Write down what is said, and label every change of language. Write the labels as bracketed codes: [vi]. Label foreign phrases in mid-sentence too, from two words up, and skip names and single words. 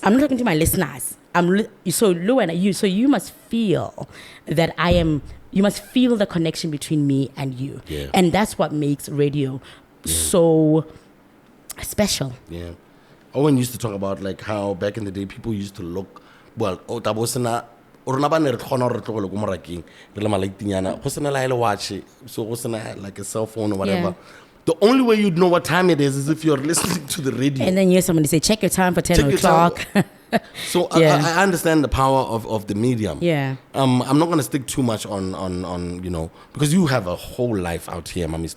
[en] I'm not talking to my listeners. So you must feel that I am. You must feel the connection between me and you, and that's what makes radio so special. Yeah. Owen used to talk about like how back in the day people used to look well. [tn] Rona ba ne re kgona re tlogele ko morakeng re le malaitinyana go sena la ile watch so go sena [en] like a cell phone or whatever. The only way you'd know what time it is if you're listening to the radio. And then you hear somebody say, check your time for 10 o'clock. So I understand the power of the medium. Yeah. I'm not going to stick too much on because you have a whole life out here, Mamisto.